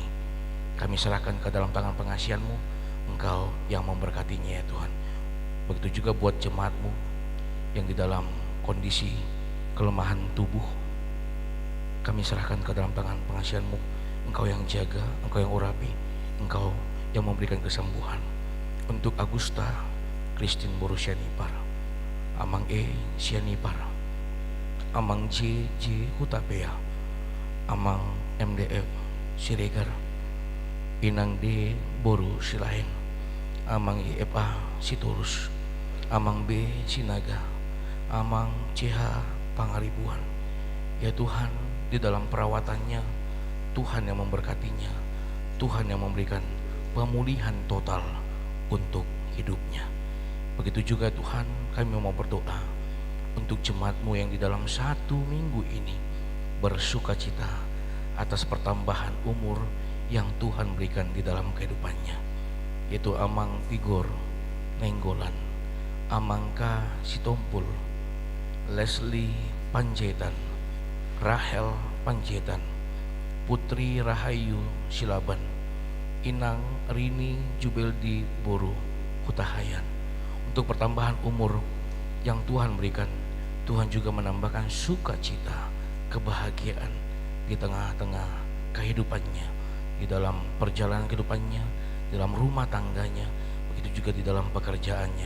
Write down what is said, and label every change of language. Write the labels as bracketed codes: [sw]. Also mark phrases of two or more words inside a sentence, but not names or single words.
[id] Kami serahkan ke dalam tangan pengasihan-Mu, Engkau yang memberkatinya ya Tuhan. Begitu juga buat jemaat-Mu yang di dalam kondisi kelemahan tubuh, kami serahkan ke dalam tangan pengasihan-Mu. Engkau yang jaga, Engkau yang urapi, Engkau yang memberikan kesembuhan. Untuk Agusta Christine Borusianipar, Amang E Sianipar, Amang J Hutapea, Amang MDF Siregar, Inang D Boru Silahen, Amang IFA Sitorus, Amang B Sinaga, Amang CH Pangaribuan. Ya Tuhan, di dalam perawatannya Tuhan yang memberkatinya, Tuhan yang memberikan pemulihan total untuk hidupnya. Begitu juga Tuhan, kami mau berdoa untuk jemaat-Mu yang di dalam 1 minggu ini bersuka cita atas pertambahan umur yang Tuhan berikan di dalam kehidupannya, yaitu Amang Tigor Nenggolan, Amangka Sitompul, Leslie Panjaitan, Rahel Panjaitan, Putri Rahayu Silaban, Inang Rini Jubeldi Boru Hutahayan. Untuk pertambahan umur yang Tuhan berikan, Tuhan juga menambahkan sukacita, kebahagiaan di tengah-tengah kehidupannya, di dalam perjalanan kehidupannya, di dalam rumah tangganya, begitu juga di dalam pekerjaannya.